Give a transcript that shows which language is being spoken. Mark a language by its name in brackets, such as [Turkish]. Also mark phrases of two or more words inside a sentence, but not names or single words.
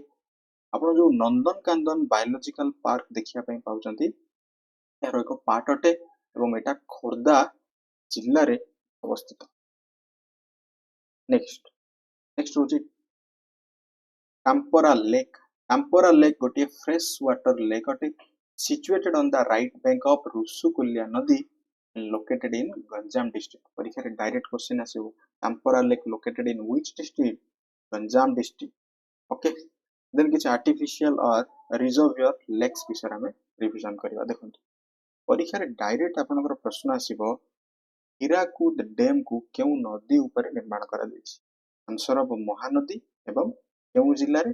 [Odia] ଆପଣ ଯୋଉ ନନ୍ଦନକାନନ ବାୟୋଲୋଜିକାଲ ପାର୍କ ଦେଖିବା ପାଇଁ ପାଉଛନ୍ତି, ଏହାର ଏକ ପାର୍ଟ ଅଟେ ଏବଂ ଏଇଟା ଖୋର୍ଦ୍ଧା ଜିଲ୍ଲାରେ ଅବସ୍ଥିତ। ନେକ୍ସଟ ହେଉଛି କାମ୍ପରା ଲେକ୍। କାମ୍ପରା ଲେକ୍ ଗୋଟିଏ [English] fresh water lake [Odia] ଅଟେ, [English] situated on the right bank of ଋଷୁକୁଲ୍ୟା ନଦୀ, located in ଗଞ୍ଜାମ district। [Odia] ପରୀକ୍ଷାରେ [English] direct question [Odia] ଆସିବ, କାମ୍ପରା ଲେକ୍ [English] located in which district? ଗଞ୍ଜାମ district। okay, then [Odia] କିଛି [English] artificial or reservoir lakes [Odia] ବିଷୟରେ ଆମେ ରିଭିଜନ କରିବା। ଦେଖନ୍ତୁ, ପରୀକ୍ଷାରେ ଡାଇରେକ୍ଟ ଆପଣଙ୍କର ପ୍ରଶ୍ନ ଆସିବ, ହୀରାକୁଦ ଡ୍ୟାମକୁ କେଉଁ ନଦୀ ଉପରେ ନିର୍ମାଣ କରାଯାଇଛି? ଆନ୍ସର ହେବ ମହାନଦୀ ଏବଂ କେଉଁ ଜିଲ୍ଲାରେ?